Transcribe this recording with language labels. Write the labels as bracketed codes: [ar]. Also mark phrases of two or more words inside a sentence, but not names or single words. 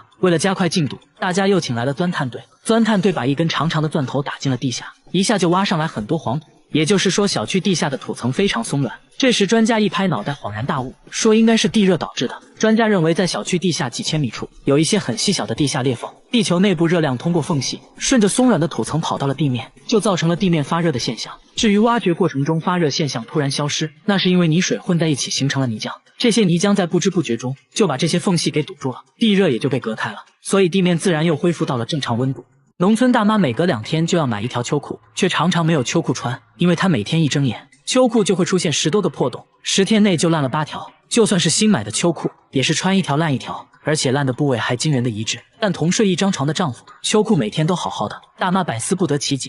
[zh] 為了加快進度，大家又請來了鑽探隊。鑽探队把一根長长的鑽頭打進了地下，一下就挖上來很多黄土，也就是說小区地下的土层非常鬆軟。這時專家一拍腦袋，恍然大悟，說應該是地熱導致的。專家認為在小區地下幾千米處有一些很細小的地下裂縫，地球內部熱量通過縫隙順着鬆軟的土層跑到了地面，就造成了地面發熱的現象。至於挖掘過程中發熱現象突然消失，那是因為泥水混在一起形成了泥漿，這些泥浆在不知不覺中就把这些縫隙給堵住了，地熱也就被隔開了，所以地面自然又恢復到了正常溫度。農村大媽每隔2天就要買一條秋褲，卻常常沒有秋褲穿，因為她每天一睜眼，秋褲就會出現10多個破洞，10天內就爛了8條。就算是新買的秋褲，也是穿一條爛一條，而且爛的部位還驚人的一致。但同睡一張床的丈夫，秋褲每天都好好的，大媽百思不得其解。